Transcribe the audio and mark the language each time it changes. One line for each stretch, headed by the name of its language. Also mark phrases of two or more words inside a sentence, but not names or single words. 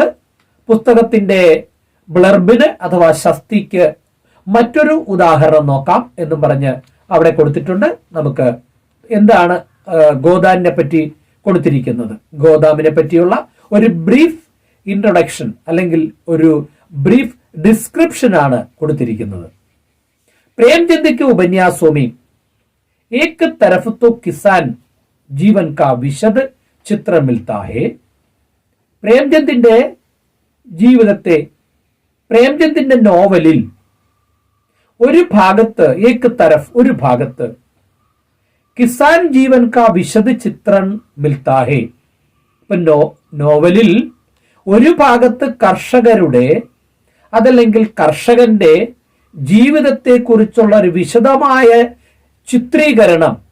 Malayalam: പുസ്തകത്തിന്റെ ബ്ലർബിന് അഥവാ ഷസ്തിക്ക് മറ്റൊരു ഉദാഹരണം നോക്കാം എന്നും പറഞ്ഞ് അവിടെ കൊടുത്തിട്ടുണ്ട്. നമുക്ക് എന്താണ് ഗോദാനിനെ പറ്റി കൊടുത്തിരിക്കുന്നത്, ഗോദാമിനെ പറ്റിയുള്ള ഒരു
English: brief introduction
Malayalam: അല്ലെങ്കിൽ ഒരു
English: brief description
Malayalam: ആണ് കൊടുത്തിരിക്കുന്നത്.
Hindi: प्रेमचंद के उपन्यासों में एक तरफ तो किसान जीवन का विशद चित्र मिलता है.
Malayalam: പ്രേംചന്ദിന്റെ ജീവിതത്തെ, പ്രേംചന്ദിന്റെ നോവലിൽ ഒരു ഭാഗത്ത്
Hindi: एक तरफ,
Malayalam: ഒരു ഭാഗത്ത്
Hindi: किसान जीवन का विशद चित्र मिलता है.
Malayalam: ഇപ്പൊ നോവലിൽ ഒരു ഭാഗത്ത് കർഷകരുടെ അതല്ലെങ്കിൽ കർഷകന്റെ ജീവിതത്തെ കുറിച്ചുള്ള ഒരു വിശദമായ ചിത്രീകരണം